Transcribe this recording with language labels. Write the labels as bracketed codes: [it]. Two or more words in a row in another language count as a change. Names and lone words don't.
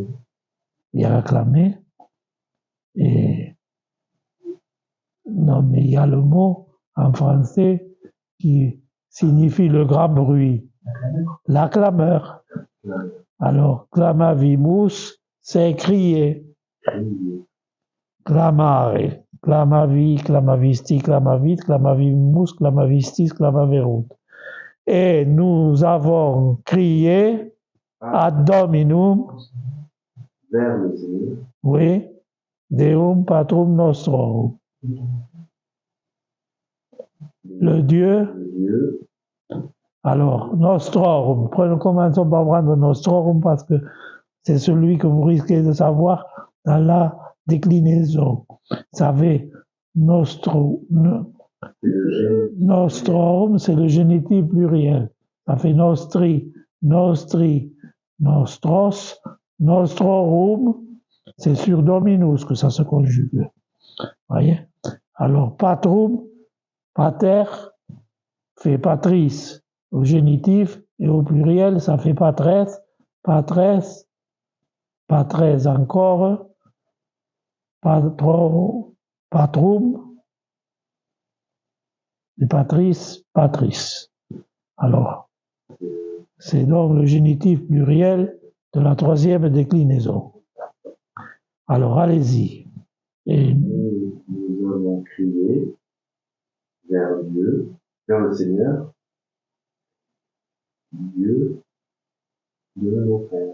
[fr] il y a acclamer. Et non, mais il y a le mot en français qui signifie le grand bruit. L'acclameur. Alors, clamavimus, c'est crier. [la] Clamare, clamavi, clamavisti, clamavit, clamavimus, clamavistis, clamaverunt. [fr] Et nous avons crié [la] ad Dominum, [fr] Vers le Seigneur. oui, [la] Deum Patrum Nostrorum. [fr] Le Dieu. Le Dieu. Alors, Nostrorum, commençons par prendre Nostrorum parce que c'est celui que vous risquez de savoir dans la déclinaison. Vous savez, Nostrorum, c'est le génitif pluriel. Ça fait [la] nostri, nostri, nostros, nostrorum, [fr] c'est sur dominus que ça se conjugue. Voyez? Alors, [la] patrum, pater, [fr] fait patris au génitif, et au pluriel, ça fait patresse, patresse, patresse encore, patrum, et patris, patris. Alors, c'est donc le génitif pluriel de la troisième déclinaison. Alors, allez-y. Et nous avons crié vers Dieu, vers le Seigneur, Dieu de nos pères.